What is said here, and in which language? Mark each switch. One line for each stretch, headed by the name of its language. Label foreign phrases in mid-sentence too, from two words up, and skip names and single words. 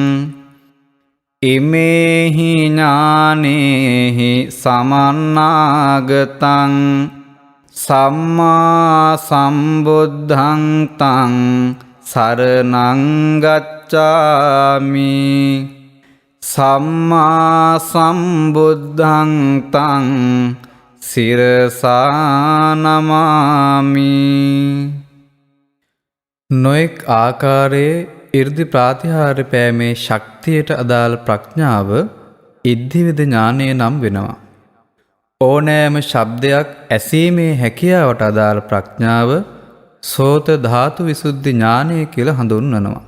Pali: ඉමේහි ඥානේහි සමන්නාගතං සම්මා සම්බුද්ධං තං සරණං ගච්ඡාමි සම්මා සම්බුද්ධං තං සිරසා නමාමි.
Sinhala: නොඑක් ආකාරයේ 이르දි ප්‍රාතිහාර්ය පෑමේ ශක්තියට අදාළ ප්‍රඥාව ඉද්ධිවිද ඥානය නම් වෙනවා. ඕනෑම ශබ්දයක් ඇසීමේ හැකියාවට අදාළ ප්‍රඥාව සෝත ධාතු විසුද්ධි ඥානය කියලා හඳුන්වනවා.